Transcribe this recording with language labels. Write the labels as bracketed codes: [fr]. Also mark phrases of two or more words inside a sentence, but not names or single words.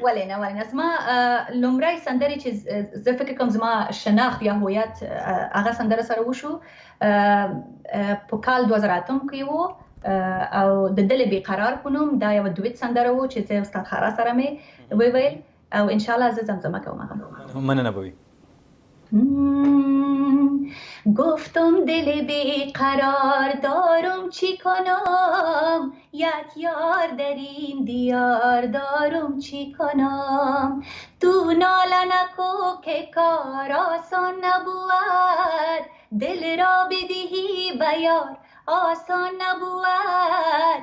[ps] ولې نه زما لومړۍ سندرې چې زه فکر کوم زما شناخت یا هویت هغه سندره سره وشو په کال 2008 کې و او د دلې بېقرار په نوم. دا یوه دویت سندره و چې زه استاد خارا سره مې وویل او انشاءالله زه زمزمه کوم هغه. مننه به وي. [fa] گفتم دل بیقرار دارم چی کنم، یک یار در این دیار دارم چی کنم. تو ناله نکو که کار آسان نبود، دل را بدهی به یار آسان نبود.